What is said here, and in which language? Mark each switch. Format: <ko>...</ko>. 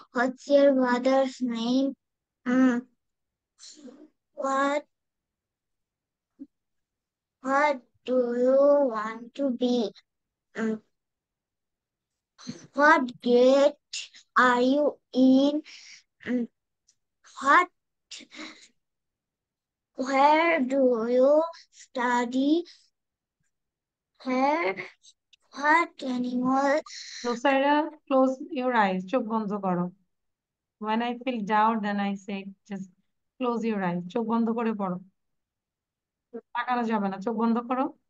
<en>What's your father's name? Um, what what do you want to be? Um, what grade are you in? Um, what where do you study? Where what animal?</en> <bn>নুসাইরা</bn> <en>close your eyes,</en> <bn>চোখ বন্ধ করো।</bn> <en>When I feel doubt, then I say just close your eyes,</en> <bn>চোখ বন্ধ করে পড়ো, তাকানো যাবে না, চোখ বন্ধ করো।</bn>